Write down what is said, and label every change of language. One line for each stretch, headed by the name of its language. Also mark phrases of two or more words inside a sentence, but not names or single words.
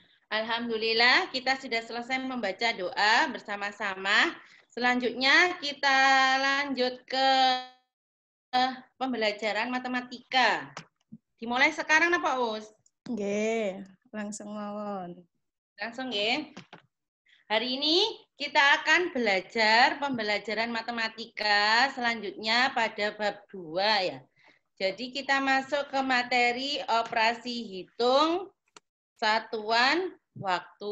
Indonesian: Alhamdulillah kita sudah selesai membaca doa bersama-sama. Selanjutnya kita lanjut ke pembelajaran matematika. Dimulai sekarang apa, Us?
Javanese: Nggih, langsung mawon.
Indonesian: Langsung ya. Hari ini kita akan belajar pembelajaran matematika selanjutnya pada bab 2 ya. Jadi kita masuk ke materi operasi hitung satuan waktu.